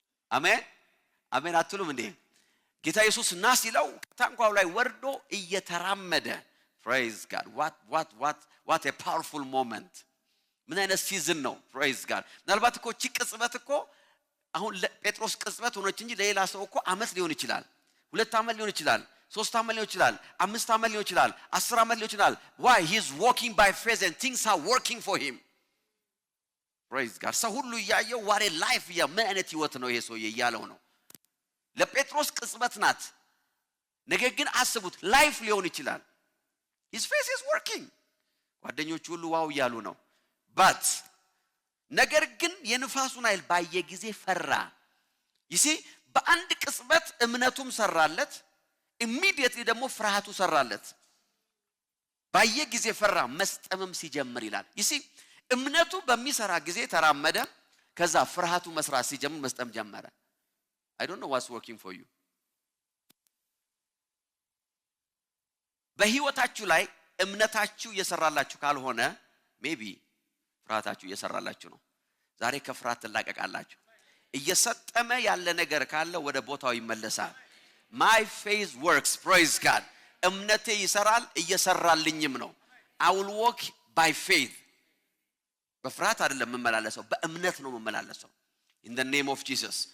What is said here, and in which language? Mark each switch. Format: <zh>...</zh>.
<am>አሜን አሜን አትሉም እንዴ? ጌታ ኢየሱስ ና ሲለው ታንኳው ላይ ወርዶ እየተራመደ</am> <en>praise God. what a powerful moment.</en> <am>ምን አይነት ሲዝን ነው?</am> <en>praise God.</en> <am>ምናልባት እኮ ቅጽበት እኮ አሁን ጴጥሮስ ቅጽበት ሆነች እንጂ ለሌላ ሰው እኮ አመት ሊሆን ይችላል፣ 2 አመት ሊሆን ይችላል፣ 3 አመት ሊሆን ይችላል፣ 5 አመት ሊሆን ይችላል፣ 10 አመት ሊሆን ይችላል.</am> <en>why? he is walking by faith and things are working for him. praise God.</en> <am>ሰው ሁሉ ያየው</am> <en>what a life</en> <am>ያ ምን አይነት ህይወት ነው ይሄ ሰውዬ እያለው ነው። ለጴጥሮስ ቅጽበት ናት፣ ነገር ግን አስቡት ላይፍ ሊሆን ይችላል።</am> <en>his faith is working.</en> <am>ጓደኞቹ ሁሉ ዋው እያሉ ነው። but ነገር ግን የንፋሱን ኃይል ባየ ጊዜ ፈራ። ይሲ በአንድ ቅጽበት እምነቱም ሰራለት፣ immediately ደግሞ ፍርሃቱ ሰራለት። ባየ ጊዜ ፈራ፣ መስጠምም ሲጀምር ይላል። ይሲ እምነቱ በሚሰራ ጊዜ ተራመደ፣ ከዛ ፍርሃቱ መስራት ሲጀምር መስጠም ጀመረ።</am> <en>I don't know what's working for you.</en> <am>በህይወታችሁ ላይ እምነታችሁ እየሰራላችሁ ካልሆነ maybe ፍርሃታችሁ እየሰራላችሁ ነው። ዛሬ ከፍርሃት ተላቀቃላችሁ። እየሰጠመ ያለ ነገር ካለ ወደ ቦታው ይመለሳል።</am> <en>my faith works. praise God.</en> <am>እምነቴ ይሰራል፣ እየሰራልኝም ነው።</am> <en>I will walk by faith.</en> <am>በፍርሃት አይደለም መመላለሰው፣ በእምነት ነው መመላለሰው</am> <en>in the name of Jesus.</en>